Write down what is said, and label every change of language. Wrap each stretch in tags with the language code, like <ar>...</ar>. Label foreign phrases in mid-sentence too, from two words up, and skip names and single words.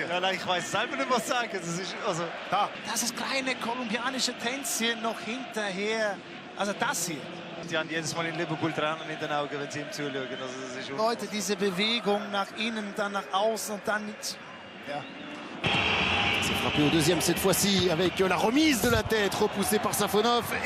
<de>Ja, nein, ich weiß selber nicht, was sagen. Das ist also Da, das ist kleine kolumbianische Tänzchen noch hinterher. Also das hier. die haben jedes Mal in Liverpool Tränen in den Augen, wenn sie ihm zuschauen. Also das ist Leute, diese Bewegung nach innen, dann nach außen und dann mit. Ja.</de> <fr>C'est frappé au deuxième cette fois-ci avec la remise de la tête repoussée par Safonov.</fr>